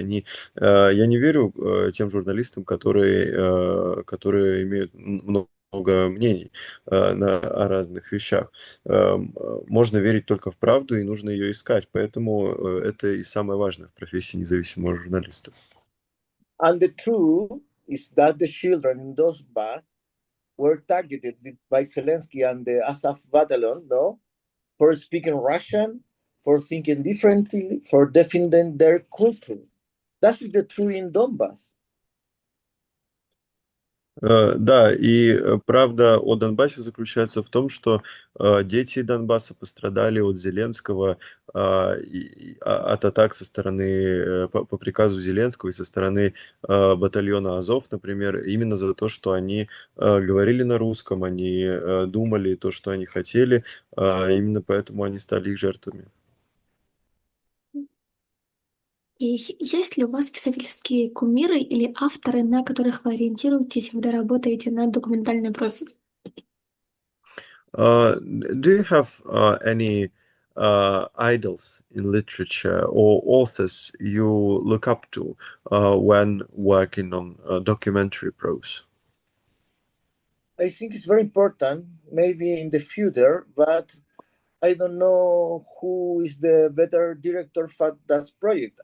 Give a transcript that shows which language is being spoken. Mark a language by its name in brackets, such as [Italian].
[Russian] Я не верю тем журналистам, которые имеют много мнений о разных вещах. Можно верить только в правду, и нужно ее искать. Поэтому это и самое важное в профессии независимого журналиста. [English] And the truth is that the children in Donbass were targeted by Zelensky and the Azov battalion, no, for speaking Russian, for thinking differently, for defending their culture. That is the truth in Donbass. [Russian] Да, и правда о Донбассе заключается в том, что дети Донбасса пострадали от Зеленского, от атак со стороны, по приказу Зеленского и со стороны батальона Азов, например, именно за то, что они говорили на русском, они думали то, что они хотели, именно поэтому они стали их жертвами. И есть ли у вас писательские кумиры или авторы, на которых вы ориентируетесь, когда работаете над документальной прозой? [English] Do you have any idols in literature or authors you look up to when working on documentary prose? I think it's very important, maybe in the future, but I don't know who is the better director for that project.